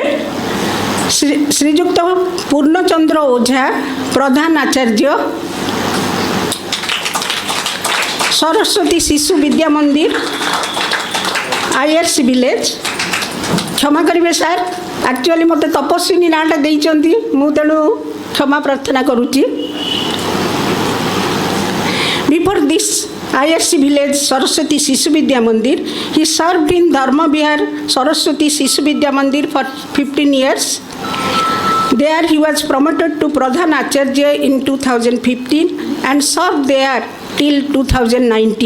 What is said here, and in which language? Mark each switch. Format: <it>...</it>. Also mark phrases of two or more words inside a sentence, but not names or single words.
<or>ଶ୍ରୀଯୁକ୍ତ ପୂର୍ଣ୍ଣଚନ୍ଦ୍ର ଓଝା, ପ୍ରଧାନ ଆଚାର୍ଯ୍ୟ, ସରସ୍ୱତୀ ଶିଶୁ ବିଦ୍ୟା ମନ୍ଦିର, ଆଇଆର୍ସି ଭିଲେଜ। କ୍ଷମା କରିବେ ସାର୍, ଆକ୍ଚୁଆଲି ମୋତେ ତପସ୍ୱିନୀ ନାଁଟା ଦେଇଛନ୍ତି, ମୁଁ ତେଣୁ କ୍ଷମା ପ୍ରାର୍ଥନା କରୁଛି।</or> <en>before this IRC village Saraswati Sishu Vidya Mandir, he served in Dharma Vihar Saraswati Sishu Vidya Mandir for 15 years. There he was promoted to Pradhan Acharya in 2015 and served there till 2019.</en>